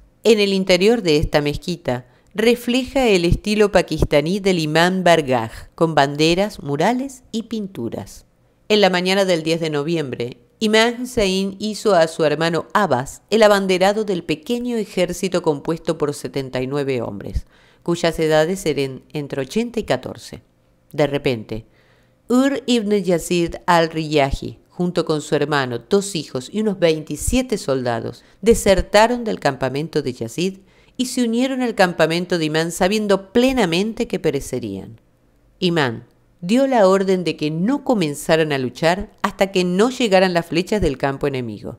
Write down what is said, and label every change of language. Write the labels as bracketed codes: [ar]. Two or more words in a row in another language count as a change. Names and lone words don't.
[es] En el interior de esta mezquita, refleja el estilo pakistaní del Imán Bargah, con banderas, murales y pinturas. En la mañana del 10 de noviembre, Imán Hussein hizo a su hermano Abbas el abanderado del pequeño ejército compuesto por 79 hombres, cuyas edades eran entre 80 y 14. De repente, Ur ibn Yazid al-Riyahi, junto con su hermano, 2 hijos y unos 27 soldados, desertaron del campamento de Yazid y se unieron al campamento de Imán sabiendo plenamente que perecerían. Imán dio la orden de que no comenzaran a luchar hasta que no llegaran las flechas del campo enemigo.